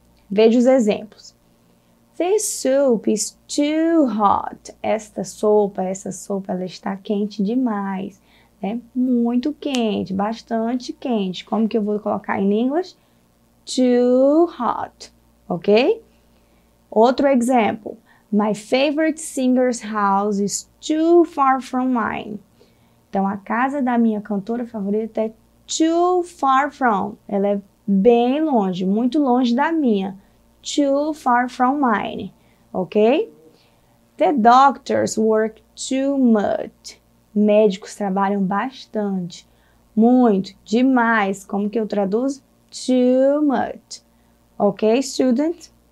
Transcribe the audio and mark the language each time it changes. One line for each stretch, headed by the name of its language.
Portuguese: Veja os exemplos.
English: This soup is too hot.
Portuguese: Essa sopa, ela está quente demais. Né? Muito quente, bastante quente. Como que eu vou colocar em inglês?
English: Too hot, ok?
Portuguese: Outro exemplo.
English: My favorite singer's house is too far from mine.
Portuguese: Então, a casa da minha cantora favorita é
English: too far from.
Portuguese: Ela é bem longe, muito longe da minha.
English: Too far from mine, ok? The doctors work too much.
Portuguese: Médicos trabalham bastante, muito, demais. Como que eu traduzo?
English: Too much. Ok, student?